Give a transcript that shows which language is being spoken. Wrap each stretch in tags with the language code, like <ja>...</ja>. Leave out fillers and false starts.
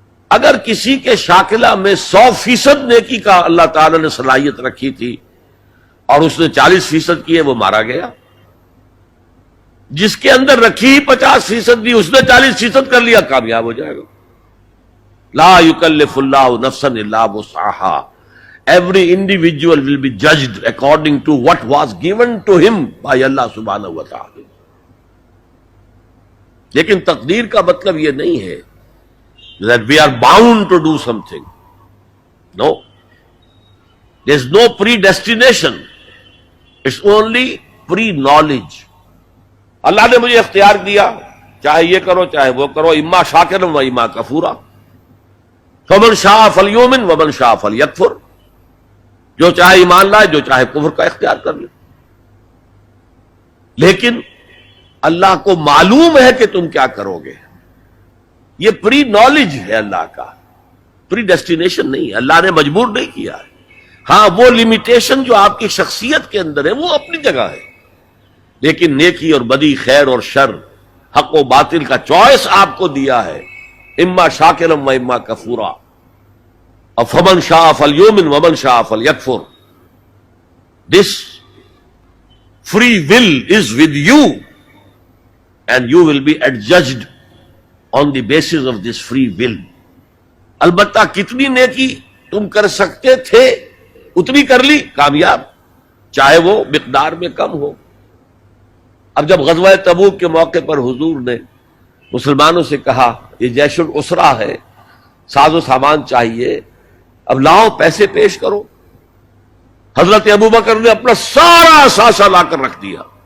<ur>اگر کسی کے شاکلہ میں 100% نیکی کا اللہ تعالی نے صلاحیت رکھی تھی اور اس نے 40% کی ہے، وہ مارا گیا. جس کے اندر رکھی 50% بھی، اس نے 40% کر لیا، کامیاب ہو جائے گا.</ur> <ar>لا یکلف اللہ نفسا الا وسعها.</ar> <en>Every individual will be judged according to what was given to him by Allah subhanahu wa ta'ala.</en> <ur>لیکن تقدیر کا مطلب یہ نہیں ہے</ur> <en>that we are bound to do something. No. There is no predestination. It's only pre-knowledge.</en> <ur>اللہ نے مجھے اختیار دیا، چاہے یہ کرو چاہے وہ کرو،</ur> <ar>اما شاکرا و اما کفورا. فمن شاء فلیؤمن ومن شاء فلیکفر.</ar> <ur>جو چاہے ایمان لائے، جو چاہے کفر کا اختیار کر لے. لیکن اللہ کو معلوم ہے کہ تم کیا کرو گے. یہ پری نالج ہے اللہ کا. پری ڈیسٹینیشن نہیں ہے، اللہ نے مجبور نہیں کیا ہے. ہاں وہ لمیٹیشن جو آپ کی شخصیت کے اندر ہے وہ اپنی جگہ ہے، لیکن نیکی اور بدی، خیر اور شر، حق و باطل کا چوائس آپ کو دیا ہے،</ur> <ar>اما شاکرا و اما کفورا، فمن شاء فلیؤمن ومن شاء فلیکفر.</ar> <en>This free will is with you and you will be adjudged on the basis of this free will.</en> <ur>البتہ کتنی نیکی تم کر سکتے تھے اتنی کر لی، کامیاب، چاہے وہ مقدار میں کم ہو. اب جب غزوہ تبوک کے موقع پر حضور نے مسلمانوں سے کہا یہ جیش العسرہ ہے، ساز و سامان چاہیے، اب لاؤ پیسے پیش کرو، حضرت ابوبکر نے اپنا سارا ساسا لا کر رکھ دیا.</ur>